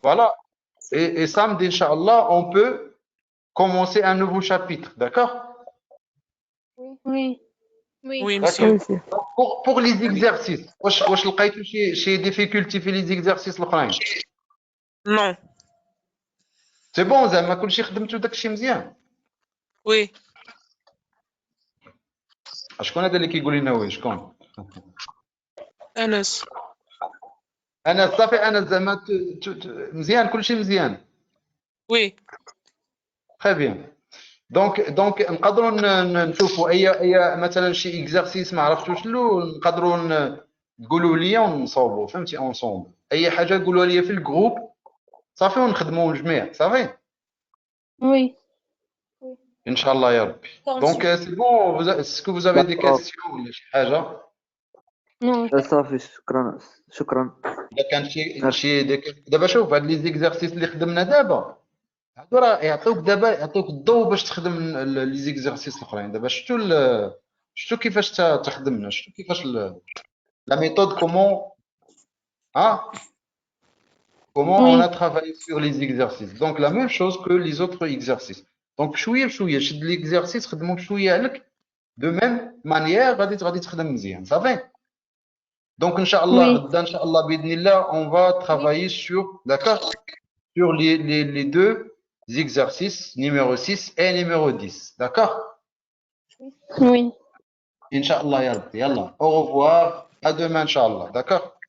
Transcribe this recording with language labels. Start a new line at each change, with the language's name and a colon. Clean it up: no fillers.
French: voilà. Et samedi, Inch'Allah, on peut commencer un nouveau chapitre, d'accord? Oui. Oui. Oui, D'accord. monsieur. Pour les exercices,
Arabic: واش لقيتوا شي difficulté في
French: les exercices
Arabic: الاخرين؟
French: Non. سي بون
Arabic: زعما كلشي خدمتو داكشي مزيان.
French: Oui.
Arabic: شكون هذا اللي كيقول لنا وي شكون؟ Anas. انا صافي انا زعما مزيان كلشي مزيان.
French: Oui. تري بيان. دونك
Arabic: نقدروا نشوفوا اي مثلا شي اكزرسيس ما عرفتوش شنو نقدروا تقولوا لي ونصوبوا فهمتي اونصومبل اي حاجه قولوها لي في الجروب صافي ونخدموا الجميع صافي
French: Oui.
Arabic: ان شاء الله يا ربي.
French: دونك سي بون اسكو vous avez des D'accord.
Arabic: questions ولا شي حاجه
French: Non.
Arabic: صافي شكرا شكرا. اذا كان شي دابا شوف هاد لي زيكزارسيس اللي خدمنا دابا هادو راه يعطوك الضوء باش تخدم لي زيكزارسيس الاخرين. دابا شفتوا كيفاش تخدمنا، شفتوا كيفاش
French: لا méthode comment on a travaillé sur les exercices. Donc la même chose que les autres exercices.
Arabic: Donc شويه بشويه شد l'exercice خدمو بشويه عليك
French: de même manière
Arabic: غادي تخدم مزيان صافي.
French: Donc inchallah غدا
Arabic: ان شاء الله باذن الله
French: on va travailler sur d'accord sur les deux exercices numéro 6 et numéro 10 d'accord. Oui.
Arabic: Inch'Allah ya Rabbi.
French: Yallah, au revoir. À demain, Inch'Allah. D'accord?